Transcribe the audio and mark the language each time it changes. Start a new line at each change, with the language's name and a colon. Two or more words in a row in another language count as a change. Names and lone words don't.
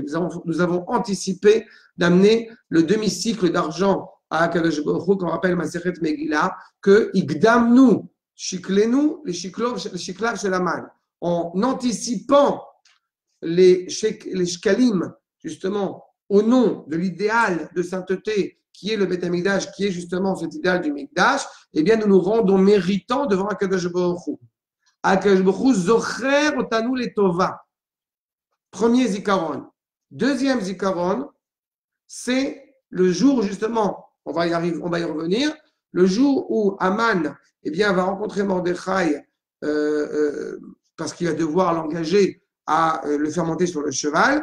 French: Nous avons anticipé d'amener le demi-cycle d'argent à Akadosh Baruch Hu, qu'on rappelle Masechet Megillah, que Igdamnu, Shiklenu, les Shiklav Shelaman, en anticipant les shkalim, justement, au nom de l'idéal de sainteté qui est le Beth Amikdash, qui est justement cet idéal du Mikdash, eh bien, nous nous rendons méritants devant Akadosh Baruch Hu.
Hebrew: הקדוש ברוך הוא זוכר אותנו לטובה.
French: Premier zikaron. Deuxième zikaron, c'est le jour, justement, on va y revenir, le jour où Aman, eh bien, va rencontrer Mordechai parce qu'il va devoir l'engager à le faire monter sur le cheval.